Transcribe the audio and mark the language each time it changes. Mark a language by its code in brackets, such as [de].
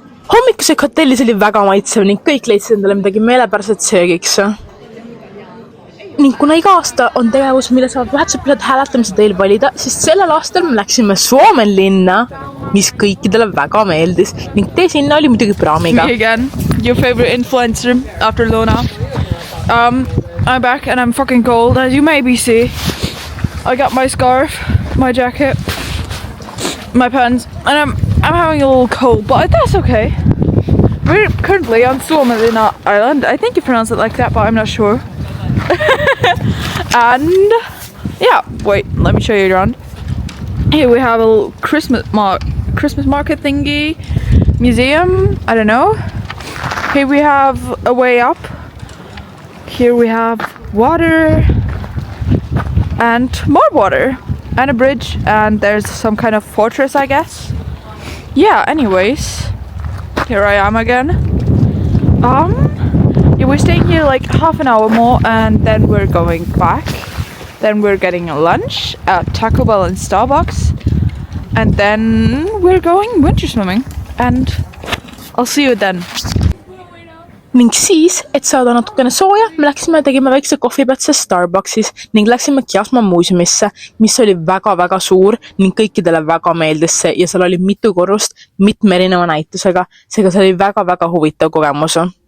[et] Hommikusöök hotellis oli väga maitsev ning kõik leidsid endale midagi meelepäraselt söögiks. Ning kuna iga aasta on tegevus, mille saavad vahetusõpilased hääletamise teel valida, siis sellel aastal me läksime Suomen linna, mis kõikidele väga meeldis ning tee sinna oli muidugi praamiga. [en] Me again, your favorite influencer after Lona. I'm back and I'm fucking cold, as you maybe see. I got my scarf, my jacket, my pants, and I'm having a little cold, but that's okay. We're currently on Suomenlinna Island. I think you pronounce it like that, but I'm not sure. And yeah, wait, let me show you around. Here we have a little Christmas market thingy, museum, I don't know. Here we have a way up. Here we have water and more water and a bridge, and there's some kind of fortress, I guess. Yeah, anyways, here I am again. Yeah, we're staying here like half an hour more and then we're going back. Then we're getting a lunch at Taco Bell and Starbucks. And then we're going winter swimming. And I'll see you then. [et] Ning siis, et saada natukene sooja, me läksime tegema väikse kohviplatse Starbucksis ning läksime Kiasma muuseumisse, mis oli väga-väga suur ning kõikidele väga meeldis see ja seal oli mitu korrust mitme erineva näitusega, seega see oli väga-väga huvitav kogemus.